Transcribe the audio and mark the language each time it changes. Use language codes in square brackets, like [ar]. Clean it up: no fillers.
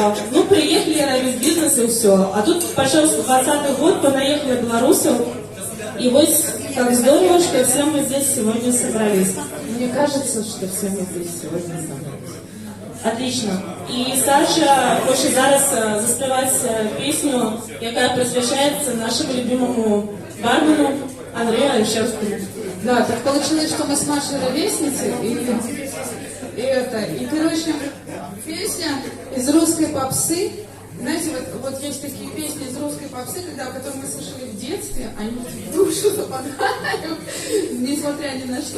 [ru] Ну, приехали робить бизнес и все. А тут пошел 2020 год, понаехали в Беларусь. И вот как здорово, что все мы здесь сегодня собрались. Мне кажется, что все мы здесь сегодня собрались. Отлично. [uk] І Саша хоче зараз заспівати пісню, яка присвящається нашому любимому бармену Андрею Альшевскому. [ru] Да, так получилось, что мы с Машей ровесницы, и короче, песня из русской попсы. Знаете, вот есть такие песни из русской попсы, которые мы слышали в детстве, они в душу западают, несмотря ни на что.